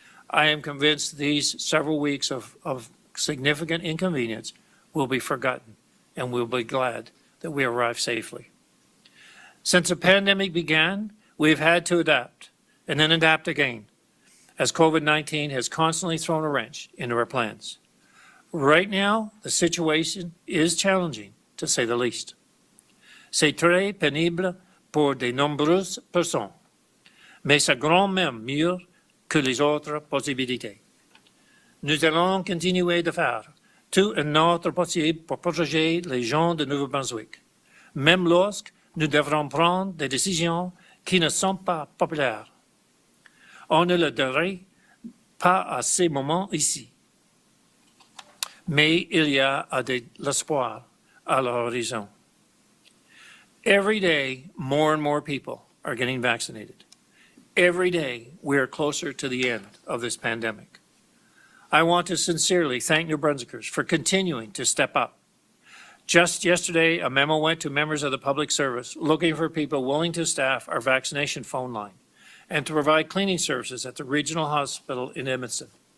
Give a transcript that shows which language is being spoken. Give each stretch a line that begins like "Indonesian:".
English: I am convinced these several weeks of significant inconvenience will be forgotten, and we'll be glad that we arrived safely. Since the pandemic began, we've had to adapt and then adapt again, as COVID-19 has constantly thrown a wrench into our plans. Right now, the situation is challenging, to say the least.
French: C'est très pénible pour de nombreuses personnes, mais c'est grand même mieux que les autres possibilités. Nous allons continuer de faire tout notre possible pour protéger les gens de Nouveau-Brunswick, même lorsque nous devrons prendre des décisions qui ne sont pas populaires. On ne le dirait pas à ces moments ici, mais il y a de l'espoir à l'horizon.
English: Every day, more and more people are getting vaccinated. Every day, we are closer to the end of this pandemic. I want to sincerely thank New Brunswickers for continuing to step up. Just yesterday, a memo went to members of the public service looking for people willing to staff our vaccination phone line and to provide cleaning services at the regional hospital in Edmonton.